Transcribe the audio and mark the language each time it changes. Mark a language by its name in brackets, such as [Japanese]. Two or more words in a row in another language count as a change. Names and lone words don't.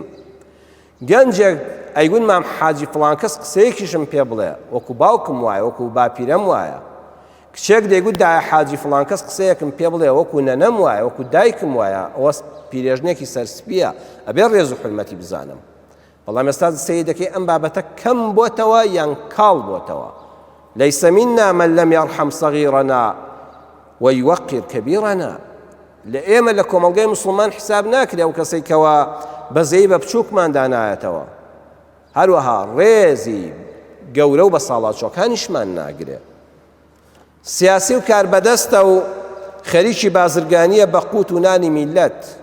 [Central Kurdish] گەنجێک ئەیگوت مام حاجی فڵان کەس قسەیەکیشم پێ بڵێ، وەکو باوکم وایە، وەکو باپیرەم وایە. کچێک دەیگوت دایە حاجی فڵان کەس قسەیەکم پێ بڵێ، وەکو نەنەم وایە، وەکو دایکم وایە، ئەوە پیرێژنێکی سەرسپیە، ئەبێ ڕێز و حرمەتی بزانم. بەڵام ئێستا سەیدەکەی ئەم بابەتە کەم بۆتەوە یان کاڵ بۆتەوە. [Arabic] ليس منا من لم يرحم صغيرنا ويوقر كبيرنا. [Central Kurdish] لئێمە لە کۆمەڵگەی مسلمان حساب ناکرێ ئەو کەسەی کەوە بەزەی بە بچووکمان دانایەتەوە، هەروەها ڕێزی گەورە و بە ساڵاتچۆکانیشمان ناگرێ. سیاسی و کاربەدەستە و خەریکی بازرگانیە بە قوت و نانی میلەت.